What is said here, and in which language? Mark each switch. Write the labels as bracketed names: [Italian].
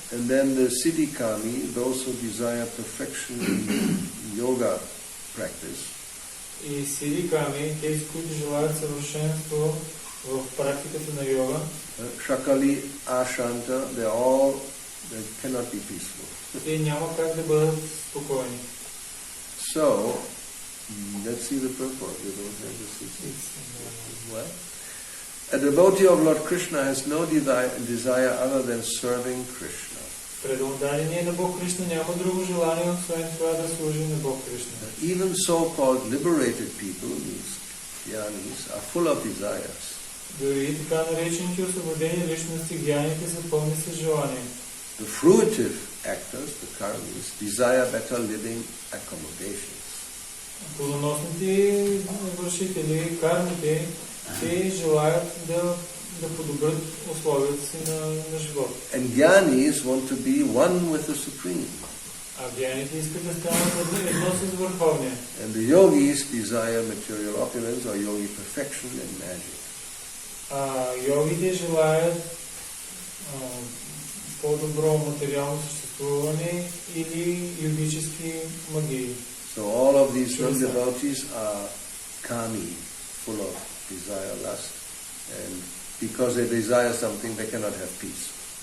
[English] And then the siddhikami, those who desire perfection in yoga practice. [Bulgarian] И сидиками, тези, които желаят съвършенство в практиката на йога. [English] Shakali, ashanta, they cannot be peaceful. [Bulgarian] Те няма как да бъдат спокойни. [English] So, let's see the purport. You don't have to see. What? A devotee of Lord Krishna has no desire other than serving Krishna. [Bulgarian] Преданодание на Бог Кришна няма друго желание, освен това да служи на Бог Кришна. [English] Even so-called liberated people, these jnanis, are full of desires. [Bulgarian] Дори така наречените освободени личности, гяните са пълни с желание. [English] The fruitive actors, the karmis, desire better living accommodations. [Bulgarian] Плодоносните вършители, кармите, те желаят да подобрят условията си на живота. [English] And jnanis want to be one with the Supreme. [Bulgarian] А гяните искат да станат едно с Върховния. [English] And the yogis desire material opulence or yogi perfection and magic. [Bulgarian] А йогите желаят по-добро материално съществуване или йогически магии. [English] So all of these non-devotees are kami, full of desire, lust, and because they desire something, they cannot have peace.